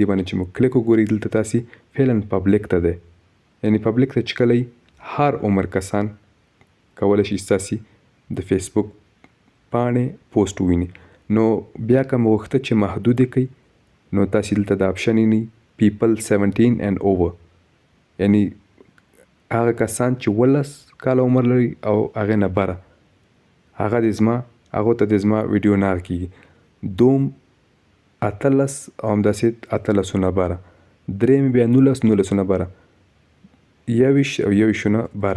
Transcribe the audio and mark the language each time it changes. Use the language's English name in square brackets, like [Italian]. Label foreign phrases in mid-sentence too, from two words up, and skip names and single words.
[Pashto] دې باندې چې مو کلیک وګورئ دلته تاسې فعلا پبلیک ته دی، یعنې پبلیک ته چې کله هر عمر کسان کولی شي ستاسې د فیسبوک پاڼې پوسټ وویني. نو بیا که مو غوښته چې محدود یې کړئ نو تاسې دلته د آپشن وینئ [English] people 17 and over، [Pashto] یعنی هغه کسان چې 18 کاله عمر لري او هغې نه بره، هغه هغو ته د زما ویډیو نه کیږي. دوم 18 او همداسې 18 نه بره، دریم بیا 19 نه بره، 21 او 21 نه بره.